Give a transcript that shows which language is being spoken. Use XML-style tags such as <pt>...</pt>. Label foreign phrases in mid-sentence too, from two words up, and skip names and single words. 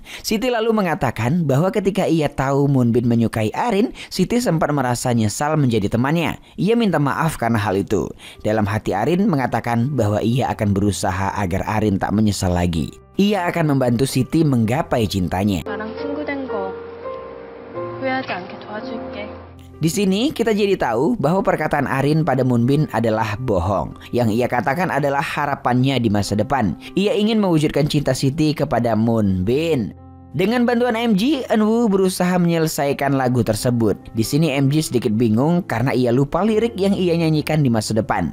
<id>Siti lalu mengatakan bahwa ketika ia tahu Moonbin menyukai Arin, Siti sempat merasa nyesal menjadi temannya. Ia minta maaf karena hal itu. Dalam hati Arin mengatakan bahwa ia akan berusaha agar Arin tak menyesal lagi. Ia akan membantu Siti menggapai cintanya.</id> <ko>나랑 친구 된 거 후회하지 않게 도와줄게.</ko> <id>Di sini kita jadi tahu bahwa perkataan Arin pada Moonbin adalah bohong. Yang ia katakan adalah harapannya di masa depan. Ia ingin mewujudkan cinta Siti kepada Moonbin. Dengan bantuan MG, Eunwoo berusaha menyelesaikan lagu tersebut. Di sini MG sedikit bingung karena ia lupa lirik yang ia nyanyikan di masa depan.</id>